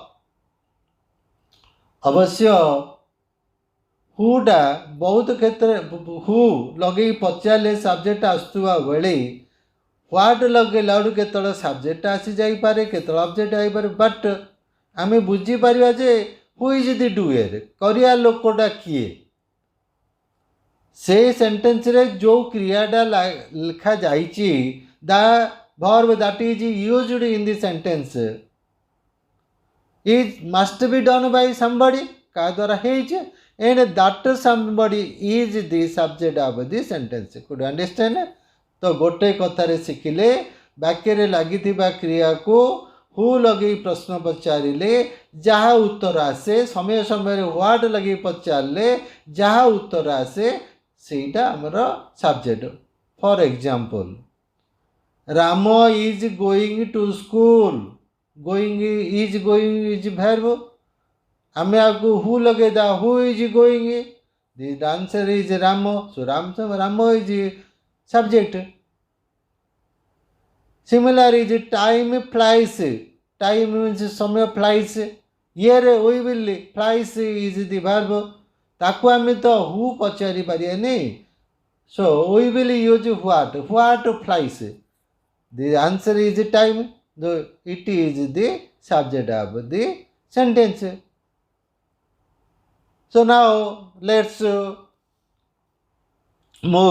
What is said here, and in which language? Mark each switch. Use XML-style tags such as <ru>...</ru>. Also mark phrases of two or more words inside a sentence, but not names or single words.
<or>ଅବଶ୍ୟ ହୁଟା ବହୁତ କ୍ଷେତ୍ରରେ ହୁ ଲଗେଇ ପଚାରିଲେ ସବଜେକ୍ଟ ଆସୁଥିବା ବେଳେ ହ୍ୱାଟ୍ ଲଗେଇଲା ବେଳକୁ କେତେବେଳେ ସବଜେକ୍ଟ ଆସିଯାଇପାରେ, କେତେବେଳେ ଅବଜେକ୍ଟ ହେଇପାରେ। ବଟ୍ ଆମେ ବୁଝିପାରିବା ଯେ</or> <en>who is the doer,</en> <or>କରିବା ଲୋକଟା କିଏ। ସେ ସେଣ୍ଟେନ୍ସରେ ଯେଉଁ କ୍ରିୟାଟା ଲେଖାଯାଇଛି,</or> <en>ଦ verb that is used in the sentence is must be done by somebody,</en> <or>କାହା ଦ୍ୱାରା ହେଇଛି,</or> <en>and that somebody is the subject of the sentence. Could you understand?</en> <or>ତ ଗୋଟେ କଥାରେ ଶିଖିଲେ ବାକ୍ୟରେ ଲାଗିଥିବା କ୍ରିୟାକୁ ହୁ ଲଗେଇ ପ୍ରଶ୍ନ ପଚାରିଲେ ଯାହା ଉତ୍ତର ଆସେ, ସମୟ ସମୟରେ ହ୍ୱାଟ୍ ଲଗେଇ ପଚାରିଲେ ଯାହା ଉତ୍ତର ଆସେ ସେଇଟା ଆମର ସବଜେକ୍ଟ।</or> <en>For example, Ram is going to school, going is verb,</en> <or>ଆମେ ଆଗକୁ ହୁ ଲଗେଇଦା,</or> <en>who is going, the answer is Ram, so Ram is subject. Similar is time flies, time means ସମୟ flies, here we will flies is the verb,</en> <or>ତାକୁ ଆମେ ତ ହୁ ପଚାରି ପାରିବାନି,</or> <en>so we will use what flies, the answer is time, it is the subject of the sentence. So now let's move.</en>